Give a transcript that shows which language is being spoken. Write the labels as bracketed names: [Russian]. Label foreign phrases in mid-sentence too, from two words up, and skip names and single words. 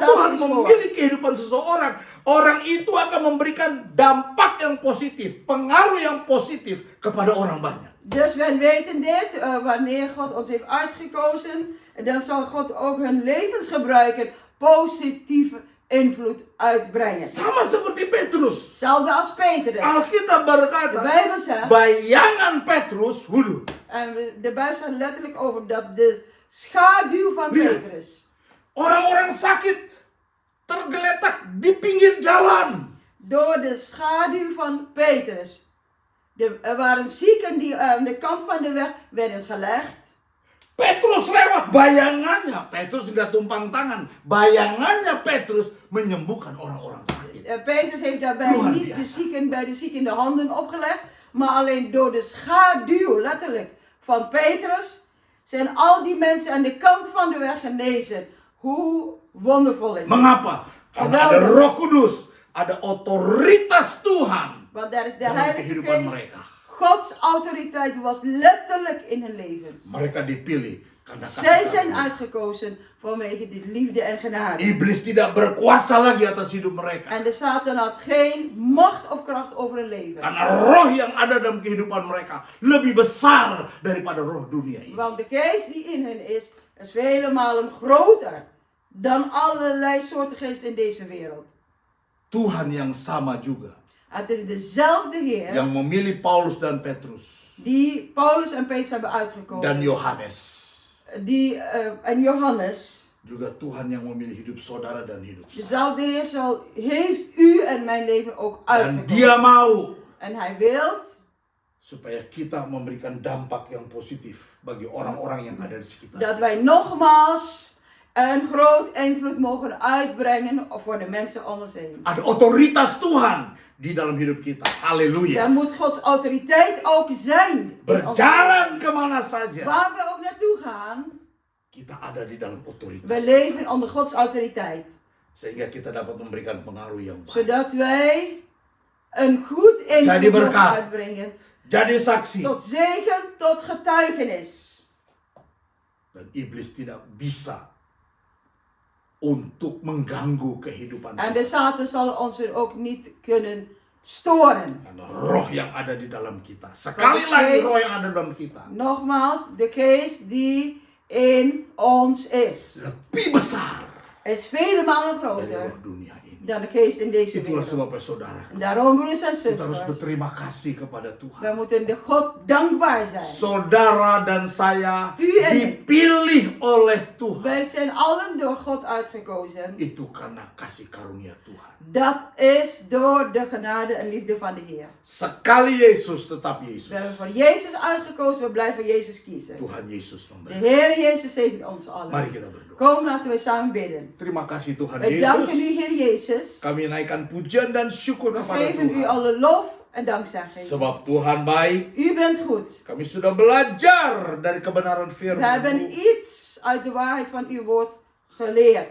[Dutch] Stel [Indonesian] Tuhan [Dutch] je eens voor. [Indonesian] memilih kehidupan seseorang, orang itu akan memberikan dampak yang positif, pengaruh yang positif kepada orang banyak. [Dutch] Dus wij weten dit, wanneer God ons heeft uitgekozen, dan zal God ook hun levens gebruiken, positieve invloed uitbrengen. [Indonesian] Sama seperti Petrus. [Dutch] Hetzelfde als Petrus. [Indonesian] Alkitab [Dutch] De [Indonesian] berkata, [Dutch] Bijbel zegt, [Indonesian] bayangan Petrus, waduh, [Dutch] en de Bijbel zegt letterlijk over dat de schaduw van Ja. Petrus. [Indonesian] orang-orang sakit tergeletak di pinggir jalan. [Dutch] Door de schaduw van Petrus. Er waren zieken die aan de kant van de weg werden gelegd. [Indonesian] Petrus lewat, bayangannya Petrus nggak tumpang tangan, bayangannya Petrus menyembuhkan orang-orang sakit. [Dutch] Petrus heeft daarbij [Indonesian] Luar [Dutch] niet [Indonesian] biasa. [Dutch] de zieken bij de zieken de handen opgelegd, maar alleen door de schaduw, letterlijk, van Petrus zijn al die mensen aan de kant van de weg genezen. Hoe wondervol is het? [Indonesian] Mengapa? Karena ada [Dutch] Geweldig. [Indonesian] Roh Kudus, ada otoritas Tuhan [Dutch] Want daar is de [Indonesian] dalam [Dutch] Heilige [Indonesian] kehidupan [Dutch] Geest. [Indonesian] mereka. [Dutch] Gods autoriteit was letterlijk in hun levens. [Indonesian] Mereka dipilih karena [Dutch] Zij [Indonesian] kasih [Dutch] zijn [Indonesian] karunia. [Dutch] uitgekozen vanwege die liefde en genade. [Indonesian] Iblis tidak berkuasa lagi atas hidup mereka. [Dutch] En de Satan had geen macht of kracht over hun leven. [Indonesian] Karena roh yang ada dalam kehidupan mereka lebih besar daripada roh dunia ini. [Dutch] Want de geest die in hen is vele malen groter dan allerlei soorten geesten in deze wereld. [Indonesian] Tuhan yang sama juga [Dutch] Het is dezelfde Heer [Indonesian] yang memilih Paulus dan Petrus [Dutch] die Paulus en Petrus hebben uitgekozen. [Indonesian] dan Yohanes. [Dutch] En Johannes. [Indonesian] Juga Tuhan yang memilih hidup saudara dan hidup saya. [Dutch] Dezelfde Heer heeft u en mijn leven ook [Indonesian] Dan [Dutch] uitgekozen. [Indonesian] dia mau [Dutch] En hij wil [Indonesian] supaya kita memberikan dampak yang positif bagi orang-orang yang ada di sekitar. [Dutch] Dat wij nogmaals een groot invloed mogen uitbrengen voor de mensen om ons heen. [Indonesian] Ada otoritas Tuhan di dalam hidup kita. Haleluya. [Dutch] Dan moet Gods autoriteit ook zijn. In ons [Indonesian] Berjalan kemana saja, [Dutch] waar we ook naartoe gaan, [Indonesian] kita ada di dalam otoritas. [Dutch] we leven onder Gods autoriteit. [Indonesian] Sehingga kita dapat memberikan pengaruh yang baik. [Dutch] Zodat wij een goed [Indonesian] Jadi [Dutch] invloed mogen [Indonesian] berkat. [Dutch] uitbrengen. [Indonesian] Jadi saksi. [Dutch] Tot zegen, tot getuigenis. [Indonesian] Dan iblis tidak bisa untuk mengganggu kehidupan [Dutch] En [Indonesian] kita. [Dutch] de Satan zal ons er ook niet kunnen storen. [Indonesian] Karena roh yang ada di dalam kita. Sekali lagi roh yang ada di dalam kita. [Dutch] Nogmaals, de geest die in ons is. [Indonesian] Lebih besar [Dutch] Is vele malen [Indonesian] dari [Dutch] groter [Indonesian] roh dunia ini. [Dutch] dan de geest in deze [Indonesian] Itulah [Dutch] wereld. [Indonesian] sebabnya saudara. [Dutch] En daarom, broeders en [Indonesian] Kita harus [Dutch] zusters, [Indonesian] berterima kasih kepada [Dutch] we [Indonesian] Tuhan. [Dutch] moeten de God dankbaar zijn. [Indonesian] Saudara dan saya [Dutch] U en [Indonesian] dipilih oleh Tuhan. [Dutch] Wij zijn allen door God uitgekozen. [Indonesian] Itu karena kasih karunia Tuhan. [Dutch] Dat is door de genade en liefde van de Heer. [Indonesian] Sekali Yesus tetap Yesus. [Dutch] We hebben voor Jezus uitgekozen, we blijven Jezus kiezen. [Indonesian] Tuhan Yesus [Dutch] De [Indonesian] memberi. [Dutch] Heer Jezus zegen ons allen. [Indonesian] Mari kita berdoa. [Dutch] Kom, laten we samen bidden. [Indonesian] Terima kasih Tuhan [Dutch] Wij danken u, [Indonesian] Yesus. [Dutch] Heer Jezus. [Indonesian] Kami naikkan pujian dan syukur [Dutch] We [Indonesian] kepada [Dutch] geven u [Indonesian] Tuhan. [Dutch] alle lof en dankzegging. [Indonesian] Sebab Tuhan baik. [Dutch] U bent goed. [Indonesian] Kami sudah belajar dari kebenaran [Dutch] We [Indonesian] firman. [Dutch] hebben iets uit de waarheid van uw woord geleerd.